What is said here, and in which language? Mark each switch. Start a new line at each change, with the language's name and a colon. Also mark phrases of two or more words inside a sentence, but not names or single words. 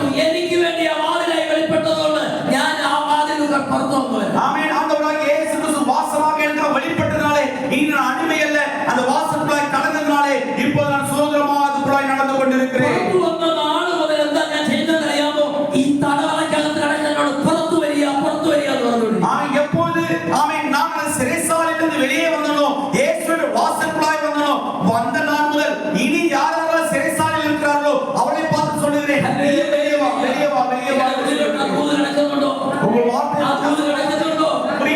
Malayalam: എനിക്ക് വേണ്ടി ആ വാതിലായി വെളിപ്പെട്ടതുകൊണ്ട് ഞാൻ ആ വാതിലുകൾ പുറത്തു വന്നു.
Tamil: ஆமென். ஆண்டவராகிய இயேசு கிறிஸ்து வாசலாக எனக்கு வெளிப்பட்டதனாலே இனி நான் அடிமை அல்ல. அந்த வாசலுக்குள்ளாய் கடந்ததனாலே இப்போது நான் சுதந்திரமாக அதுக்குள்ளாய் நடந்து கொண்டிருக்கிறேன்.
Malayalam: പുറത്തു വന്ന നാള് മുതൽ എന്താ ഞാൻ ചെയ്യുന്നത് അറിയാമോ? ഈ തടവറയ്ക്കകത്ത് കിടക്കുന്നതിനോട് പുറത്തു വരിക എന്ന് പറഞ്ഞു.
Tamil: ஆமென். எப்போது ஆமென் நான் அந்த சிறைசாலையிலிருந்து வெளியே வந்தனோ, இயேசுவின் வாசலுக்குள்ளாய் வந்தனோ, வந்த நாள் முதல் இனி யாரெல்லாம் சிறைசாலையில் இருக்கிறார்களோ அவளை பார்த்து சொல்லுகிறேன், வெளியே வா, வெளியே வா, வெளியே வா.
Malayalam: ആ ദൂത് കിടക്കുന്നുണ്ടോ?
Tamil: உங்கள் வார்த்தை
Malayalam: ആ ദൂത് കിടക്കുന്നുണ്ടോ?